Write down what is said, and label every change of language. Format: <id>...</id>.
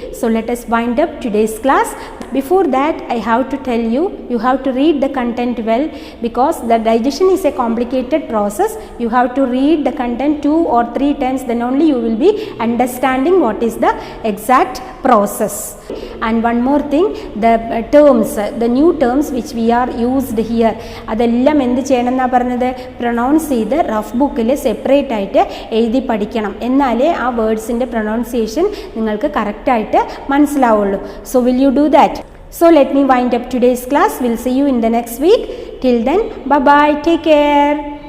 <en>So let us wind up today's class. Before that, I have to tell you, you have to read the content well, because the digestion is a complicated process. You have to read the content 2 or 3 times, then only you will be understanding what is the exact process. And one more thing, the terms, the new terms which we are used here,</en> <ml>അതെല്ലാം എന്ത് ചെയ്യണം എന്നാ പറഞ്ഞത്? Pronounce ചെയ്ത് rough ബുക്കിൽ separate ആയിട്ട് എഴുതി പഠിക്കണം. എന്നാലേ ആ വേർഡ്സിൻ്റെ പ്രൊനൗൺസിയേഷൻ നിങ്ങൾക്ക് കറക്റ്റായിട്ട് മനസ്സിലാവുള്ളൂ.</ml> <en>So will you do that? So let me wind up today's class. We'll see you in the next week. Till then, bye bye, take care.</en>